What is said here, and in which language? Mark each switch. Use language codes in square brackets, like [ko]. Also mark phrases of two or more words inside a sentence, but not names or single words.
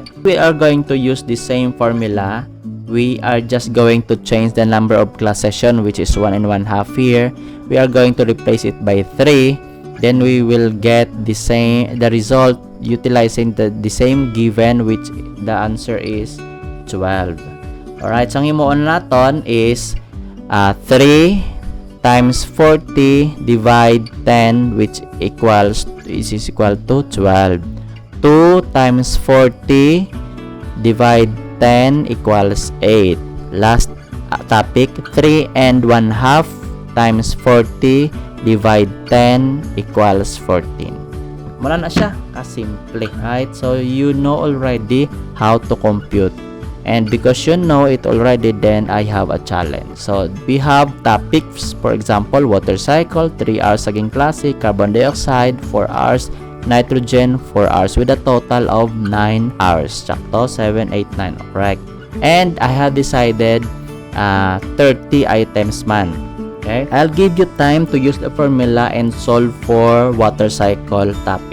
[en] We are going to use the same formula. We are just going to change the number of class session, which is 1.5 here. We are going to replace it by 3. Then we will get the result utilizing the same given, which the answer is 12. Alright, so [hil] ang imoon naton [en] is 3 times 40 divide 10, which is equal to 12. 2 times 40 divide 10 equals 8. Last topic, 3 and 1/2 times 40 divide 10 equals 14. [hil] Mula na siya kasimple, [en] right? So you know already how to compute. And because you know it already, then I have a challenge. So we have topics, for example, water cycle, 3 hours [hil] saging klase, [en] carbon dioxide, 4 hours, nitrogen 4 hours with a total of 9 hours. Sakto, 7, 8, 9. Correct. And I have decided 30 items man. Okay? I'll give you time to use the formula and solve for water cycle topic.